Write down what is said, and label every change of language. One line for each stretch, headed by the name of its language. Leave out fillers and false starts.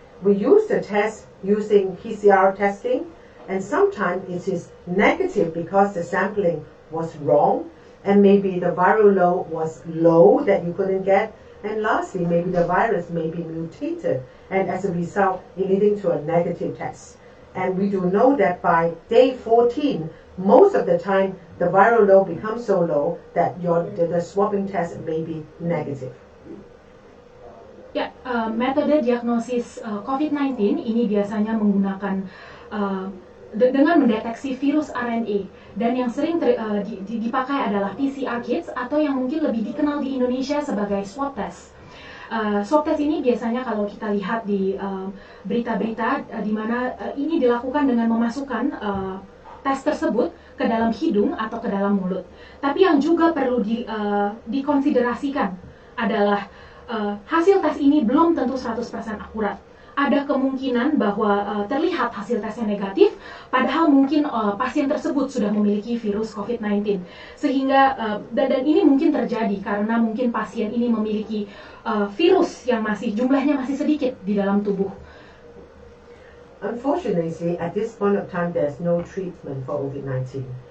English: We use the test using PCR testing, and sometimes it is negative because the sampling was wrong, and maybe the viral load was low that you couldn't get, and lastly, maybe the virus may be mutated, and as a result, it leading to a negative test. And we do know that by day 14, most of the time, the viral load becomes so low that the swabbing test may be negative.
Indonesian: Ya, metode diagnosis COVID-19 ini biasanya menggunakan dengan mendeteksi virus RNA, dan yang sering dipakai adalah PCR kits, atau yang mungkin lebih dikenal di Indonesia sebagai swab test. Swab test ini biasanya kalau kita lihat di berita-berita di mana ini dilakukan dengan memasukkan tes tersebut ke dalam hidung atau ke dalam mulut. Tapi yang juga perlu dikonsiderasikan adalah hasil tes ini belum tentu 100% akurat. Ada kemungkinan bahwa terlihat hasil tesnya negatif, padahal mungkin pasien tersebut sudah memiliki virus COVID-19. Sehingga, dan ini mungkin terjadi karena mungkin pasien ini memiliki virus yang jumlahnya masih sedikit di dalam tubuh.
English: Unfortunately, at this point of time, there's no treatment for COVID-19.